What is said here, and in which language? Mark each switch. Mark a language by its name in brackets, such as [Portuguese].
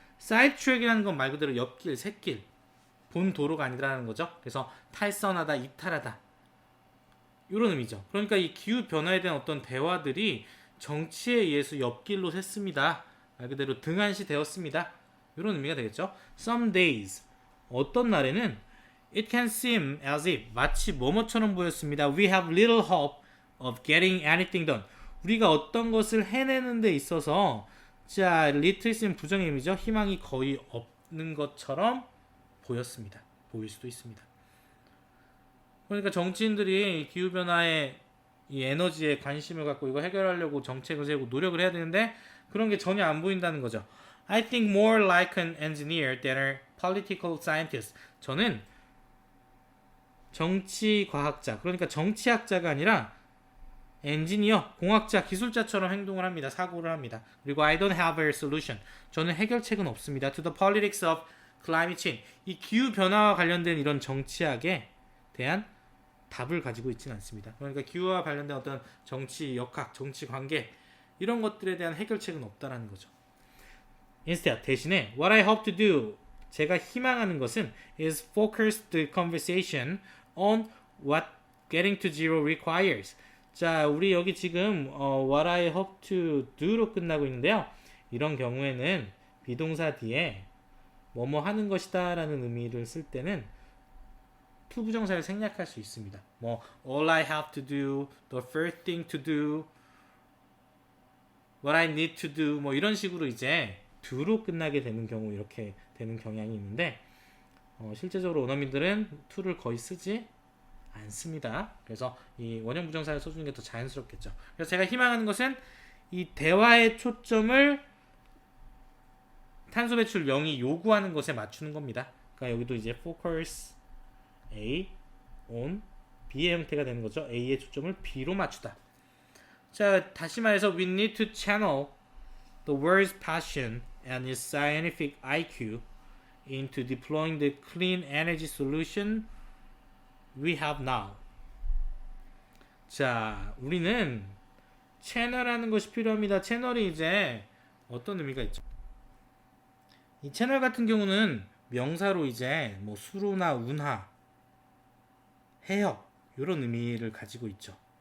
[Korean] sidetrack이라는 건 말 그대로 옆길, 샛길, 본 도로가 아니라는 거죠. 그래서 탈선하다, 이탈하다 이런 의미죠. 그러니까 이 기후 변화에 대한 어떤 대화들이 정치에 의해서 옆길로 샜습니다. 말 그대로 등한시 되었습니다. 이런 의미가 되겠죠. [English] Some days [Korean] 어떤 날에는 [English] it can seem as if [Korean] 마치 뭐뭐처럼 보였습니다. [English] We have little hope of getting anything done. [Korean] 우리가 어떤 것을 해내는 데 있어서 자, little 있으면 부정의 의미죠. 희망이 거의 없는 것처럼 보였습니다. 보일 수도 있습니다. 그러니까 정치인들이 기후변화에 이 에너지에 관심을 갖고 이거 해결하려고 정책을 세우고 노력을 해야 되는데 그런 게 전혀 안 보인다는 거죠. [English] I think more like an engineer than a political scientist. [Korean] 저는 정치과학자, 그러니까 정치학자가 아니라 엔지니어, 공학자, 기술자처럼 행동을 합니다. 사고를 합니다. 그리고 [English] I don't have a solution. [Korean] 저는 해결책은 없습니다. [English] To the politics of climate change. [Korean] 이 기후변화와 관련된 이런 정치학에 대한 답을 가지고 있지는 않습니다. 그러니까 기후와 관련된 어떤 정치 역학, 정치 관계 이런 것들에 대한 해결책은 없다라는 거죠. [English] Instead, [Korean] 대신에 [English] what I hope to do, [Korean] 제가 희망하는 것은 [English] is focus the conversation on what getting to zero requires. [Korean] 자, 우리 여기 지금 [English] what I hope to do [Korean] 로 끝나고 있는데요. 이런 경우에는 비동사 뒤에 뭐뭐 하는 것이다 라는 의미를 쓸 때는 to 부정사를 생략할 수 있습니다. 뭐 [English] all I have to do, the first thing to do, what I need to do [Korean] 뭐 이런 식으로 이제 do로 끝나게 되는 경우 이렇게 되는 경향이 있는데 실제적으로 원어민들은 to를 거의 쓰지 않습니다. 그래서 이 원형 부정사를 써주는 게 더 자연스럽겠죠. 그래서 제가 희망하는 것은 이 대화의 초점을 탄소 배출 0이 요구하는 것에 맞추는 겁니다. 그러니까 여기도 이제 focus A on B의 형태가 되는 거죠. A의 초점을 B로 맞추다. 자, 다시 말해서 [English] we need to channel the world's passion and its scientific IQ into deploying the clean energy solution we have now. [Korean] 자, 우리는 채널하는 것이 필요합니다. 채널이 이제 어떤 의미가 있죠? 이 채널 같은 경우는 명사로 이제 뭐 수로나 운하, 해역 이런 의미를 가지고 있죠.